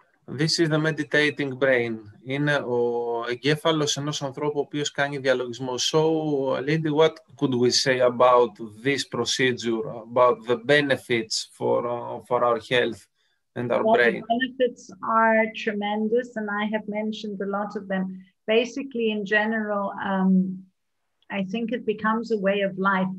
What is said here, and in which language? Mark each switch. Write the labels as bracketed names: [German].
[English] This is the meditating brain. [Greek] Είναι ο εγκέφαλος ενός ανθρώπου ο οποίος κάνει διαλογισμό. [English] So, Lindy, what could we say about this procedure, about the benefits for our health and our brain? The benefits are tremendous, and I have mentioned a lot of them. Basically, in general, I think it becomes a way of life.